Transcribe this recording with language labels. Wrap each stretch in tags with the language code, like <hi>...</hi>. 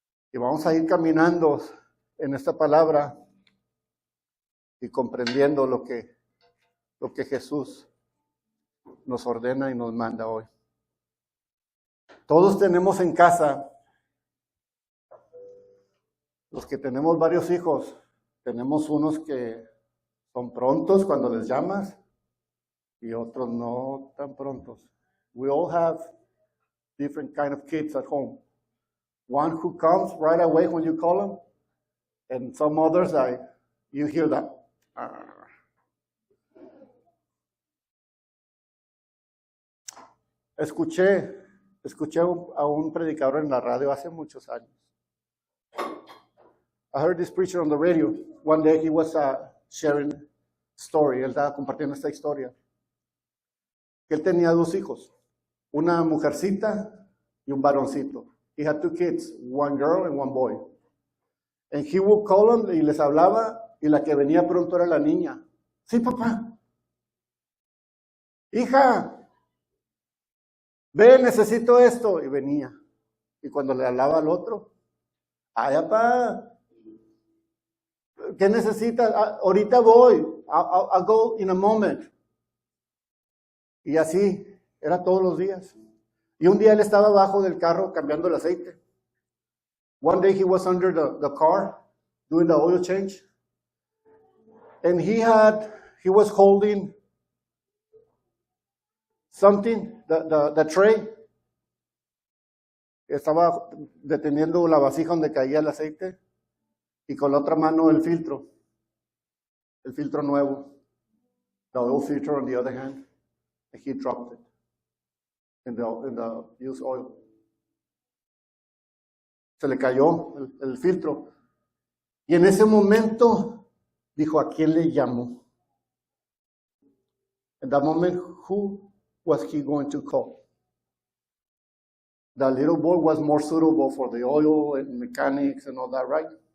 <es>Y vamos a ir caminando en esta palabra y comprendiendo lo que Jesús nos ordena y nos manda hoy. Todos tenemos en casa, los que tenemos varios hijos, tenemos unos que son prontos cuando les llamas y otros no tan prontos.</es> <en>We all have different kind of kids at home. One who comes right away when you call them, and some others, you hear that.</en> <es>Escuché a un predicador en la radio hace muchos años.</es> <en>I heard this preacher on the radio. One day he was sharing a story.</en> <es>Él estaba compartiendo esta historia. Que él tenía 2 hijos, una mujercita y un varoncito.</es> <en>He had 2 kids, one girl and one boy. And he would call them</en> <es>y les hablaba, y la que venía pronto era la niña. Sí, papá. Hija, ve, necesito esto. Y venía. Y cuando le hablaba al otro, ay, papá, ¿qué necesitas? Ahorita voy.</es> <en>I'll go in a moment.</en> <es>Y así, era todos los días. Y un día él estaba abajo del carro cambiando el aceite.</es> <en>One day he was under the car doing the oil change. And he was holding something, the tray.</en> <es>Estaba deteniendo la vasija donde caía el aceite y con la otra mano el filtro nuevo,</es> <en>the oil filter on the other hand, and he dropped it in the used oil.</en> <es>Se le cayó el filtro y en ese momento dijo, ¿a quién le llamó?</es> <en>In that moment, who was he going to call? The little boy was more suitable for the oil and mechanics and all that, right?</en>